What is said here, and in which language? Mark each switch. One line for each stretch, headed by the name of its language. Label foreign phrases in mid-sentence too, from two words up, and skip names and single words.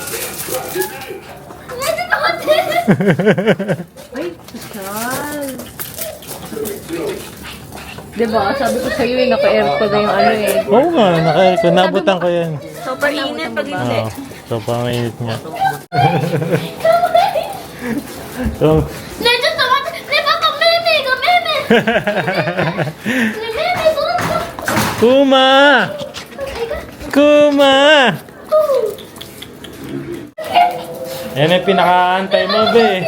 Filipino: Ay, Carl. Diba? Sabi ko sa'yo eh, naka-aircon na yung ano eh. Oo nga, naka-aircon. Nabutan ko yan. Super init pag hindi. Oo. So, pang-init niya. So,
Japanese: ねえちょっと待ってねえパパメーメーがメーメーねえメーメーどうぞクマ！クマ!
Filipino: Yan ang pinakaantay mo, be.